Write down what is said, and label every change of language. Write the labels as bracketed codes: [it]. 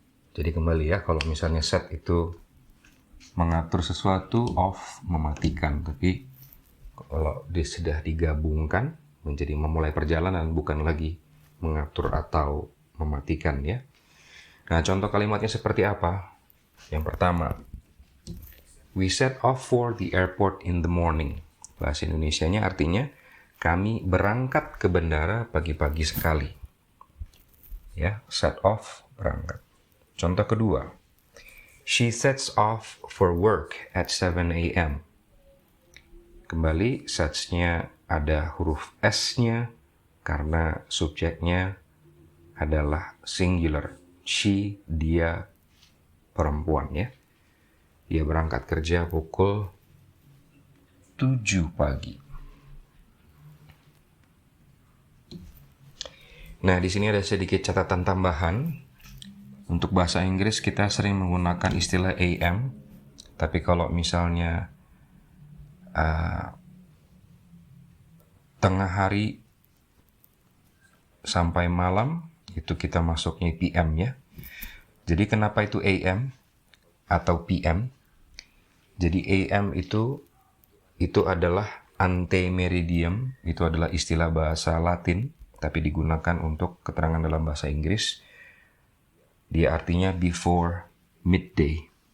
[id] Jadi kembali ya, kalau misalnya set itu mengatur sesuatu, off mematikan. Tapi kalau sudah digabungkan menjadi memulai perjalanan, bukan lagi mengatur atau mematikan ya. Nah, contoh kalimatnya seperti apa? Yang pertama, [en] we set off for the airport in the morning. [id] Bahasa Indonesianya artinya kami berangkat ke bandara pagi-pagi sekali. Ya, set off, berangkat. Contoh kedua, [en] she sets off for work at 7 a.m. [id] Kembali, sets-nya ada huruf S-nya karena subjeknya adalah singular. She, dia, perempuan ya. Dia berangkat kerja pukul 7 pagi. Nah, di sini ada sedikit catatan tambahan. Untuk bahasa Inggris kita sering menggunakan istilah AM, tapi kalau misalnya tengah hari sampai malam, itu kita masuknya PM ya. Jadi kenapa itu AM atau PM? Jadi AM itu adalah antemeridium, itu adalah istilah bahasa Latin, tapi digunakan untuk keterangan dalam bahasa Inggris. Dia artinya [en] before midday.